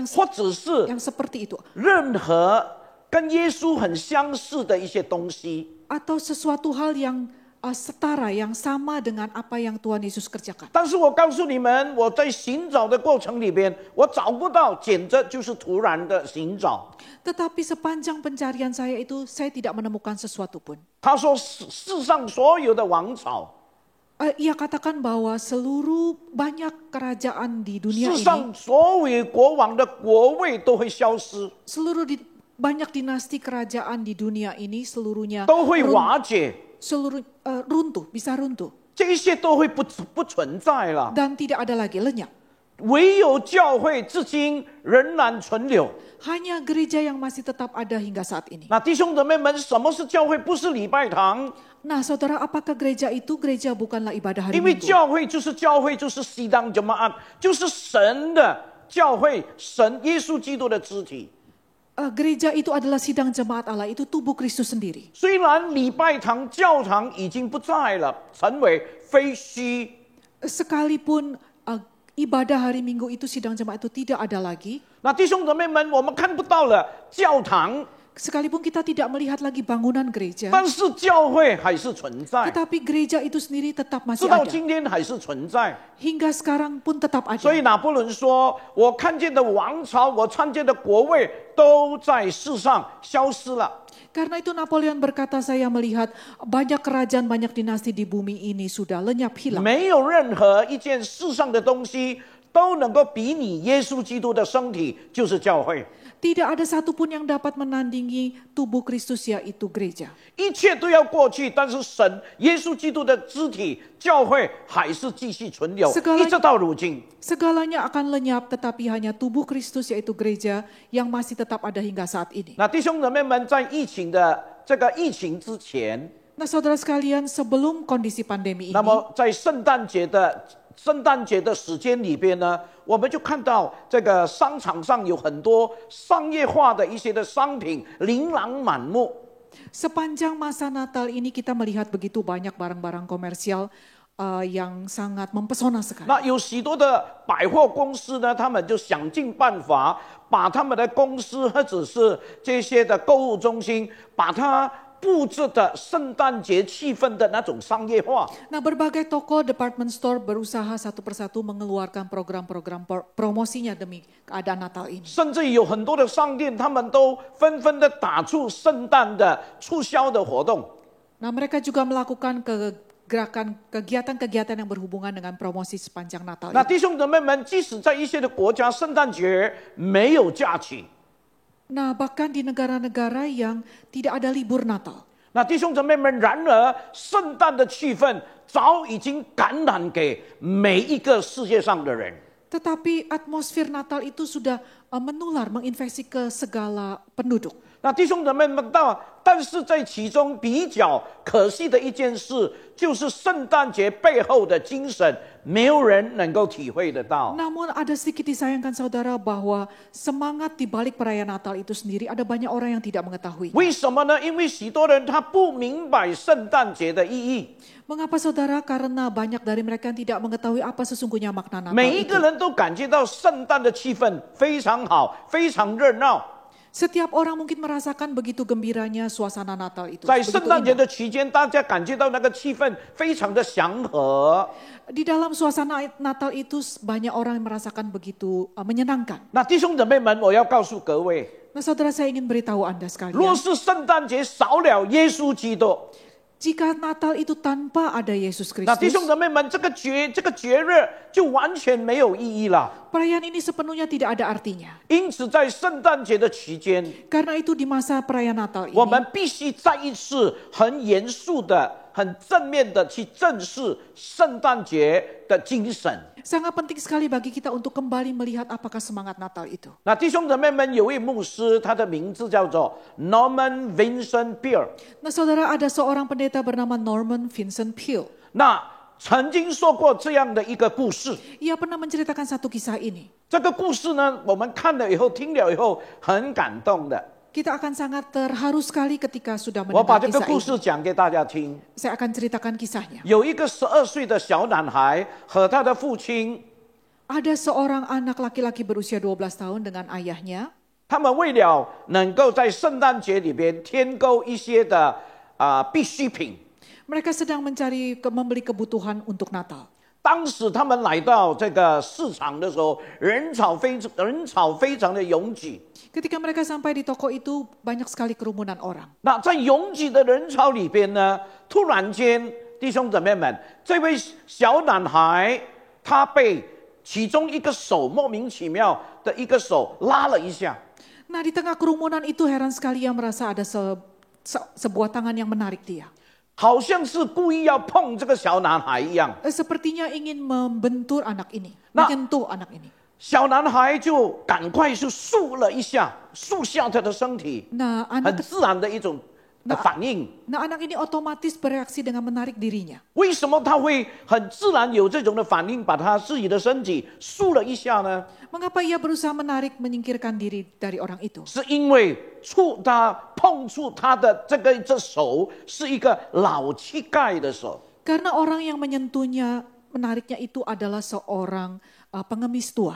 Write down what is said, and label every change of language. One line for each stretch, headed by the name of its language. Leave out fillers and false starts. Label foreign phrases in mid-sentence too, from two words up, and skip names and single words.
Chinese: 或者是
Indonesian: yang seperti itu,
Chinese: 任何跟耶稣很相似的一些东西。
Indonesian: atau sesuatu hal yang setara, yang sama dengan apa yang Tuhan Yesus kerjakan.
Chinese: 但是我告诉你们，我在寻找的过程里边，我找不到，简直就是突然的寻找。
Indonesian: Tetapi sepanjang pencarian saya itu, saya tidak menemukan sesuatu pun.
Chinese: 他说世上所有的王朝，
Indonesian: Ia katakan bahwa seluruh banyak kerajaan di dunia
Chinese: 世
Indonesian: ini,
Chinese: 上所有国王的国位都会消失，
Indonesian: banyak dinasti kerajaan di dunia ini seluruhnya
Chinese: 都会瓦解，
Indonesian: runtuh, bisa runtuh
Chinese: 这些都会不存在了。
Indonesian: dan tidak ada lagi, lenyap.
Chinese: 唯有教会至今仍然存留。
Indonesian: Hanya gereja yang masih tetap ada hingga saat ini.
Chinese: 那弟兄姊妹们，什么是教会？不是礼拜堂，
Indonesian: Nah saudara, apakah gereja itu? Gereja bukanlah ibadah hari
Chinese: 因为
Indonesian: Minggu.
Chinese: 教会就是西当怎么按，就是神的教会，神耶稣基督的肢体。
Indonesian: Gereja itu adalah sidang jemaat Allah, itu tubuh Kristus sendiri.
Chinese: 虽然礼拜堂、教堂已经不在了，成为废墟，
Indonesian: Sekalipun ibadah hari Minggu itu, sidang jemaat itu tidak ada lagi.
Chinese: 那弟兄姊妹们，我们看不到了教堂，
Indonesian: Sekalipun kita tidak melihat lagi bangunan gereja,
Chinese: 但是教会还是存在，
Indonesian: tetapi gereja itu sendiri tetap
Chinese: 直
Indonesian: masih
Chinese: 到
Indonesian: ada.
Chinese: 今天还是存在。
Indonesian: Hingga sekarang pun tetap
Chinese: 所以
Indonesian: ada.
Chinese: 拿破仑说：“我看见的王朝，我看见的国位，都在世上消失了。”
Indonesian: Karena itu Napoleon berkata, saya melihat banyak kerajaan, banyak dinasti di bumi ini sudah lenyap hilang.
Chinese: 没有任何一件世上的东西都能够比拟耶稣基督的身体，就是教会。
Indonesian: Tidak ada satupun yang dapat menandingi tubuh Kristus, yaitu gereja.
Chinese: 一切都要过去，但是神耶稣基督的肢体教会还是继续存留，
Indonesian: Segala-
Chinese: 一直到如今。
Indonesian: Segalanya akan lenyap, tetapi hanya tubuh Kristus, yaitu gereja, yang masih tetap ada hingga saat ini.
Chinese: 那弟兄姊妹们，在疫情的这个疫情之前，
Indonesian: Nah saudara sekalian, sebelum kondisi pandemi
Chinese: 那
Indonesian: ini,
Chinese: 么在圣诞节的时间里边呢，我们就看到这个商场上有很多商业化的一些的商品，琳琅满目。
Indonesian: sepanjang masa Natal ini kita melihat begitu banyak barang-barang komersial yang sangat mempesona sekali.
Chinese: 那有许多的百货公司呢，他们就想尽办法把他们的公司或者是这些的购物中心，把它布置的圣诞节气氛的那种商业化。
Indonesian: Nah, berbagai toko
English: department store
Indonesian: berusaha satu persatu mengeluarkan program-program promosinya demi keadaan Natal ini.
Chinese: 甚至有很多的商店，他们都纷纷的打出圣诞的促销的活动。
Indonesian: Nah, mereka juga melakukan kegiatan-kegiatan yang berhubungan dengan promosi sepanjang Natal
Chinese: 那
Indonesian: ini.
Chinese: 弟兄姊妹们，即使在一些的国家，圣诞节没有假期，
Indonesian: Nah, bahkan di negara-negara yang tidak ada libur Natal.
Chinese: 那弟兄姊妹们，然而圣诞的气氛早已经感染给每一个世界上的人。
Indonesian: Tetapi atmosfer Natal itu sudah menular, menginfeksi ke segala penduduk.
Chinese: 那弟兄姊妹们但是在其中比较可惜的一件事，就是圣诞节背后的精神，没有人能够体会得到。
Indonesian: Namun ada sedikit disayangkan saudara bahwa semangat di balik perayaan Natal itu sendiri ada banyak orang yang tidak mengetahui.
Chinese: 为什么呢？因为许多人他不明白圣诞节的意义。
Indonesian: Mengapa saudara? Karena banyak dari mereka yang tidak mengetahui apa sesungguhnya makna Natal
Chinese: 每一
Indonesian: itu.
Chinese: 个人都感觉到圣诞的气氛非常好，非常热闹。
Indonesian: Setiap orang mungkin merasakan begitu gembiranya suasana Natal itu.
Chinese: 在
Indonesian: begitu
Chinese: 圣诞节
Indonesian: indah.
Chinese: 的期间，大家感觉到那个气氛非常的祥和。
Indonesian: Di dalam suasana Natal itu banyak orang yang merasakan begitu menyenangkan.
Chinese: 那弟兄姊妹们，我要告诉各位，
Indonesian: Nah saudara, saya ingin beritahu Anda
Chinese: 若
Indonesian: sekalian.
Chinese: 是圣诞节少了耶稣基督，
Indonesian: Jika Natal itu tanpa ada Yesus
Chinese: 那弟
Indonesian: Kristus,
Chinese: 兄姊妹们，这个节日就完全没有意义了。
Indonesian: perayaan ini sepenuhnya tidak ada artinya.
Chinese: 因此，在圣诞节的期间，
Indonesian: Karena itu di masa perayaan Natal
Chinese: 我
Indonesian: ini,
Chinese: 们必须再一次很严肃的、很正面的去正视圣诞节的精神。
Indonesian: sangat penting sekali bagi kita untuk kembali melihat apakah semangat Natal itu.
Chinese: 那弟兄姊妹们，有位牧师，他的名字叫做 Norman Vincent Peale。
Indonesian: Nah saudara, ada seorang pendeta bernama Norman Vincent Peale.
Chinese: 那曾经说过这样的一个故事。
Indonesian: Ia pernah menceritakan satu kisah ini.
Chinese: 这个故事呢，我们看了以后、听了以后，很感动的。
Indonesian: Kita akan sangat terharu sekali ketika sudah
Chinese: 我把
Indonesian: mendengar
Chinese: 这个
Indonesian: kisah
Chinese: 故
Indonesian: ini.
Chinese: 事讲给大家听。
Indonesian: Saya akan ceritakan kisahnya.
Chinese: 有一个12岁的小男孩和他的父亲，
Indonesian: Ada seorang anak laki-laki berusia 12 tahun dengan ayahnya.
Chinese: 他们为了能够在圣诞节里边添购一些的必需品，
Indonesian: Mereka sedang membeli kebutuhan untuk Natal.
Chinese: 当时他们来到这个市场的时候，人潮非常的拥挤。
Indonesian: Ketika mereka sampai di toko itu, banyak sekali kerumunan orang.
Chinese: 那在拥挤的人潮里边呢，突然间，弟兄姊妹们，这位小男孩他被其中一个手莫名其妙的一个手拉了一下，
Indonesian: Nah di tengah kerumunan itu heran sekali ia merasa ada sebuah tangan yang menarik dia.
Chinese: 好像是故意要碰这个小男孩一样。
Indonesian: Sepertinya ingin membentur anak ini, Nah. menyentuh anak ini.
Chinese: 小男孩就赶快就竖下他的身体，
Indonesian: Nah
Chinese: 很
Indonesian: anak
Chinese: 自然的一种反应。
Indonesian: anak ini otomatis bereaksi dengan menarik dirinya.
Chinese: 为什么他会很自然有这种的反应，把他自己的身体竖了一下呢？
Indonesian: Mengapa ia berusaha menarik, menyingkirkan diri dari orang itu?
Chinese: 是因为碰触他的这手是一个老乞丐的手。
Indonesian: Karena orang yang menyentuhnya, menariknya itu adalah seorang pengemis tua.